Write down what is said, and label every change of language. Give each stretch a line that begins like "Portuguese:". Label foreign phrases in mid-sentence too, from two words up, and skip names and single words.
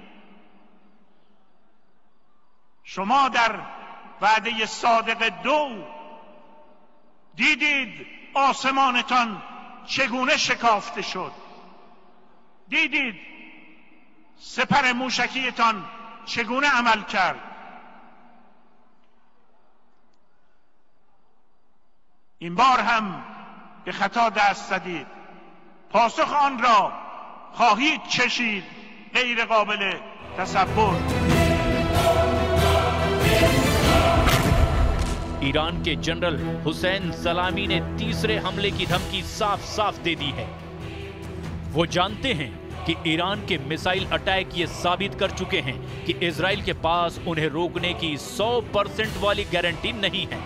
Persian: شما در وعده صادق 2 دیدید آسمانتان چگونه شکافته شد، دیدید سپر موشکیتان چگونه عمل کرد. این بار هم به خطا دست زدید. پاسخ آن را خواهید چشید غیر قابل تصور.
Hindi: ईरान के जनरल हुसैन सलामी ने तीसरे हमले की धमकी साफ साफ दे दी है। वो जानते हैं कि ईरान के
English: missile attack
Hindi: ये साबित कर चुके हैं कि इजराइल के पास उन्हें रोकने की 100% वाली गारंटी नहीं है।